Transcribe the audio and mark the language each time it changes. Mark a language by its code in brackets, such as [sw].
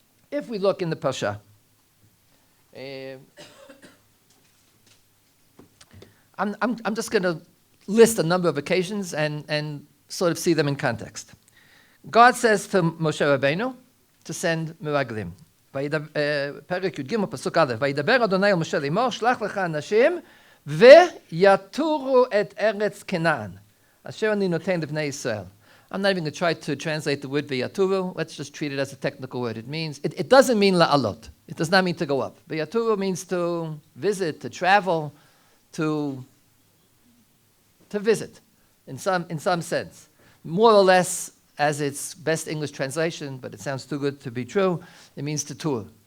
[en] If we look in the Parsha, I'm just going to list a number of occasions and sort of see them in context. God says to Moshe Rabbeinu to send meraglim. [he] פרק י"ג פסוק א', וידבר אדוני אל משה לאמור, שלח לך אנשים ויתורו את ארץ כנען, אשר אני נותן לבני ישראל. [en] I'm not even going to try to translate the word v'yaturu. Let's just treat it as a technical word. It means, it doesn't mean la'alot. It does not mean to go up. V'yaturu means to visit, to travel, to visit, in some sense. More or less, as its best English translation, but it sounds too good to be true, it means to tour.